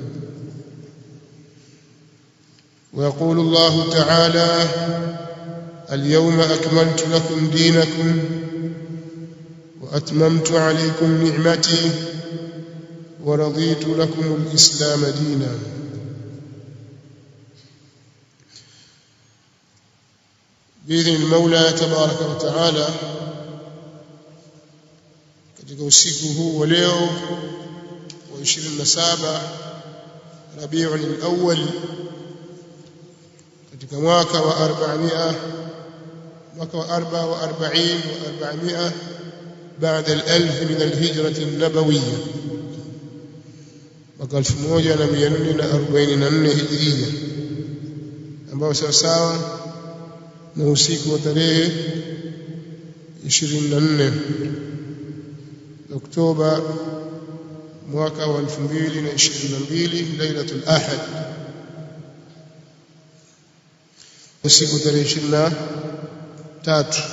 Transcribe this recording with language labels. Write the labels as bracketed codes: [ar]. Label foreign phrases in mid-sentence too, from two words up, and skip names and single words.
[ar] ويقول الله تعالى: اليوم أكملت لكم دينكم وأتممت عليكم نعمتي ورضيت لكم الإسلام دينا. بإذن المولى تبارك وتعالى [sw] katika usiku huu wa leo wa 27 Rabiul Awwal katika mwaka wa 444 [ar] بعد الألف من الهجرة النبوية [sw] mwaka 1444 Hijria, ambao sawa na usiku wa tarehe 24 Oktoba mwaka wa 2022 [ar] ليلة الأحد, [sw] usiku tarehe 23